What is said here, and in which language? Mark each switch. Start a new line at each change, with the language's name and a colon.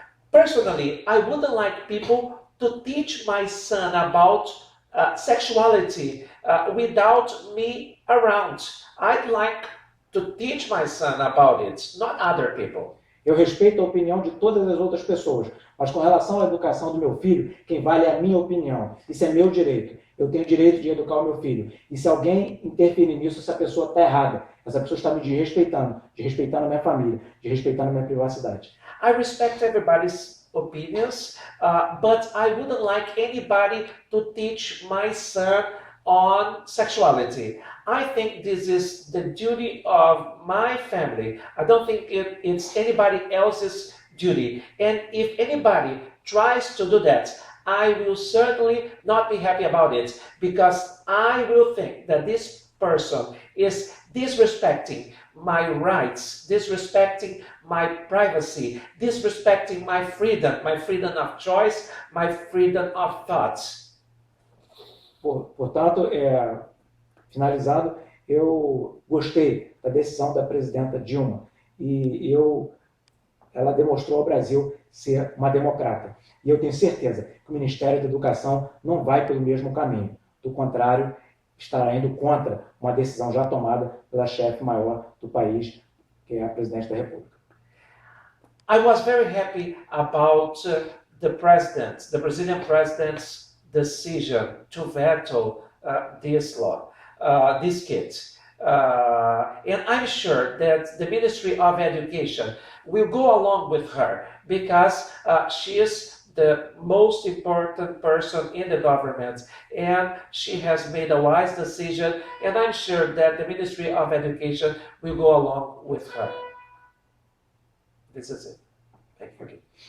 English: Personally, I wouldn't like people to teach my son about sexuality without me around. I'd like to teach my son about it, not other people.
Portuguese: Eu respeito a opinião de todas as outras pessoas, mas com relação à educação do meu filho, quem vale é a minha opinião. Isso é meu direito. Eu tenho o direito de educar o meu filho. E se alguém interferir nisso, essa pessoa está errada. Essa pessoa está me desrespeitando a minha família, desrespeitando a minha privacidade.
English: I respect everybody's opinions, but I wouldn't like anybody to teach my son on sexuality. I think this is the duty of my family. I don't think it's anybody else's duty. And if anybody tries to do that, I will certainly not be happy about it, because I will think that this person is disrespecting my rights, disrespecting my privacy, disrespecting my freedom of choice, my freedom of thoughts.
Portuguese: Portanto, finalizado, eu gostei da decisão da presidenta Dilma e ela demonstrou ao Brasil ser uma democrata. E eu tenho certeza que o Ministério da Educação não vai pelo mesmo caminho. Do contrário, estará indo contra uma decisão já tomada pela chefe maior do país, que é a presidente da República.
English: I was very happy about the Brazilian president's decision to veto this law, this kit. And I'm sure that the Ministry of Education will go along with her, because she is the most important person in the government, and she has made a wise decision, and I'm sure that the Ministry of Education will go along with her. This is it. Thank you.